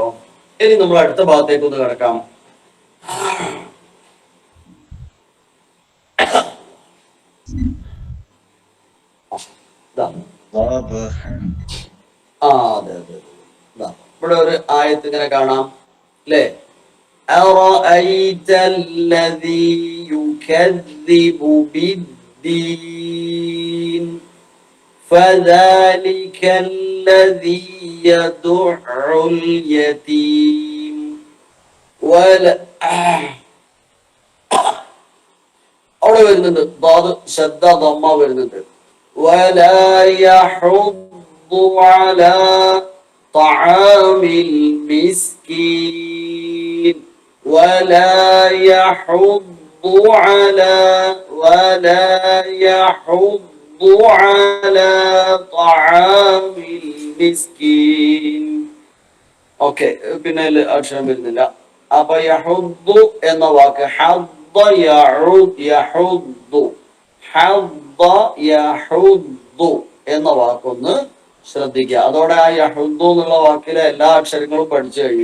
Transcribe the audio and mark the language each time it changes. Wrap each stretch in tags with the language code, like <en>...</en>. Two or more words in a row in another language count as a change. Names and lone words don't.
<ml>ഇനി നമ്മൾ അടുത്ത ഭാഗത്തേക്ക് ഒന്ന് കിടക്കാം. അതെ അതെ. ഇവിടെ ഒരു ആയത്ത് ഇങ്ങനെ കാണാം അല്ലേ?</ml> <ar>أرأيت الذي يكذب بالدين فذلك الذي يدع اليتيم</ar> <ml>അവിടെ വരുന്നുണ്ട് ദാദ് ശദ്ദ ദമ്മ വരുന്നുണ്ട്.</ml> <ar>ولا يحض على طعام المسكين ولا يحض على طعام المسكين.</ar> <ml>ഓക്കെ, പിന്നെ അക്ഷരം വരുന്നില്ല. അപ്പൊ യഹുദ്ദു എന്ന വാക്ക്</ml> <ar>حض يحض</ar> <ml>എന്ന വാക്കൊന്ന് ശ്രദ്ധിക്കുക. അതോടെ ആ യഹുദ്ദു എന്നുള്ള വാക്കിലെ എല്ലാ അക്ഷരങ്ങളും പഠിച്ചു കഴിഞ്ഞു.</ml>